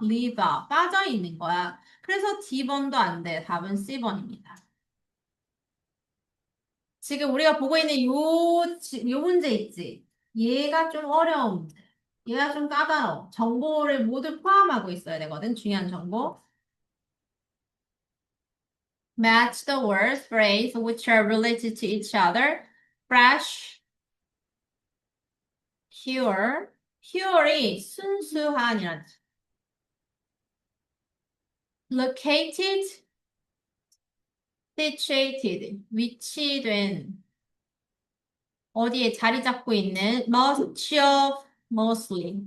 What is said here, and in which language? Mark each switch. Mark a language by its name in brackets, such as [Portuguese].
[English] leave out, [Korean] 빠져 있는 거야. 그래서 D번도 안 돼. 답은 C번입니다. 지금 우리가 보고 있는 요 문제 있지? 얘가 좀 어려운 문제. 얘가 좀 까다로워. 정보를 모두 포함하고 있어야 되거든. 중요한 정보. [English] Match the words, phrase which are related to each other. Fresh, pure. [Korean] pure이 순수한이란 뜻. [English] located, situated. [Korean] 위치된. 어디에 자리 잡고 있는 [English] much of, mostly.